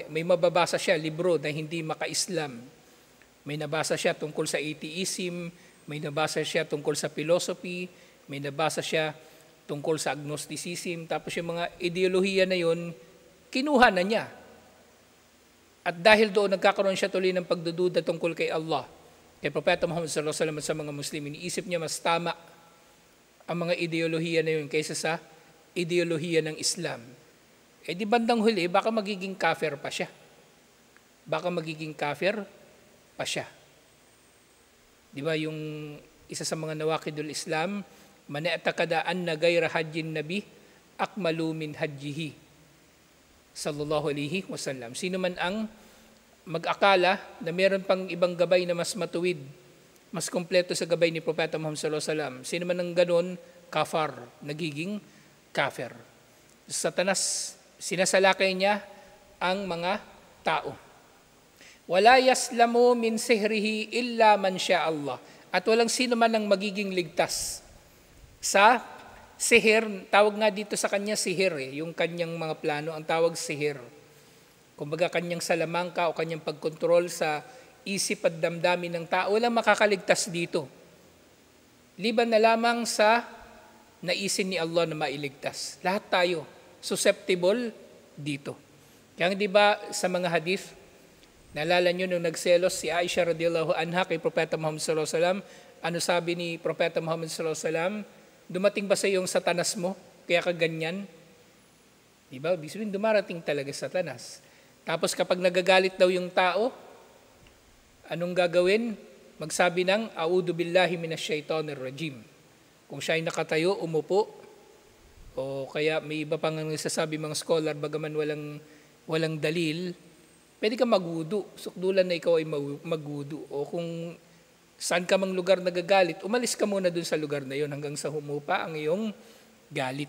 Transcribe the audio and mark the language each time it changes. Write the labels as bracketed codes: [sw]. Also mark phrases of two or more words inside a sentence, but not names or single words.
[tl] May mababasa siya, libro na hindi maka-Islam. May nabasa siya tungkol sa atheism, may nabasa siya tungkol sa philosophy, may nabasa siya tungkol sa agnosticism, tapos yung mga ideolohiya na yun, kinuha na niya. At dahil doon, nagkakaroon siya tuloy ng pagdududa tungkol kay Allah, kay Propeta Muhammad [ar] صلى الله عليه وسلم [tl] at sa mga Muslim. Iniisip niya mas tama ang mga ideolohiya na yun kaysa sa ideolohiya ng Islam. Eh di bandang huli, baka magiging kafir pa siya. Di ba yung isa sa mga [ar] نواقض الإسلام من اعتقد أن غير هدي النبي أكمل من هديه صلى الله عليه وسلم. [tl] Sino man ang mag-akala na meron pang ibang gabay na mas matuwid, mas kompleto sa gabay ni Propeta Muhammad [ar] صلى الله عليه وسلم, [tl] sino man ang ganon, kafar, nagiging kafir. Satanas, sinasalakay niya ang mga tao. [ar] ولا يسلم من سحره إلا من شاء الله. [tl] At walang sino man ang magiging ligtas sa sihir. Tawag nga dito sa kanya sihir eh. Yung kanyang mga plano, ang tawag sihir. Kumbaga kanyang salamangka o kanyang pagkontrol sa isip at damdamin ng tao. Walang makakaligtas dito. Liban na lamang sa naisin ni Allah na mailigtas. Lahat tayo susceptible dito. Kaya di ba sa mga hadith, naalala nyo nung nagselos si Aisha [ar] رضي الله عنها [tl] kay Propeta Muhammad [ar] صلى الله عليه وسلم, [tl] ano sabi ni Propeta Muhammad [ar] صلى الله عليه وسلم? [tl] Dumating ba sa iyo yung Satanas mo? Kaya ka ganyan? Di ba? Ibig sabihin, dumarating talaga Satanas. Tapos kapag nagagalit daw yung tao, anong gagawin? Magsabi ng, [ar] أعوذ بالله من الشيطان الرجيم. [tl] Kung siya ay nakatayo, umupo, o kaya may iba pang nagsasabi mga scholar, bagaman walang dalil, Pwede ka magwudu, sukdulan na ikaw ay magwudu. O kung saan ka mang lugar nagagalit, umalis ka muna dun sa lugar na yon hanggang sa humupa ang iyong galit.